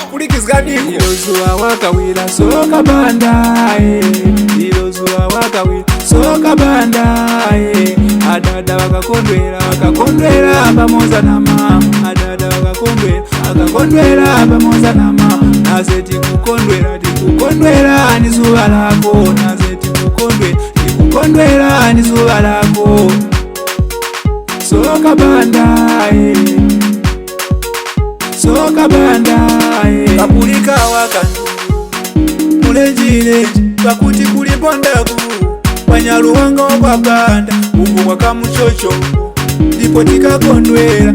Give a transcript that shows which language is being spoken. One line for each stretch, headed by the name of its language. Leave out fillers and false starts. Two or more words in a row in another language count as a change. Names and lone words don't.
Tumbuka: tikizganiko
Nyanja: ilozuwa wakawira soka banda ilozuwa wakawira soka banda adada wakakondwera pamoza na mama adada wakakondwera pamoza na mama naze tikukondwera ni zuwa lako naze tikukondwera ni zuwa lako soka banda
Tumbuka: soka banda kapulika wakandu mulenjilenji pakuti kuli bondaku wanyaluwanga kwa banda uko kwa kamuchocho ndipo tikakondwera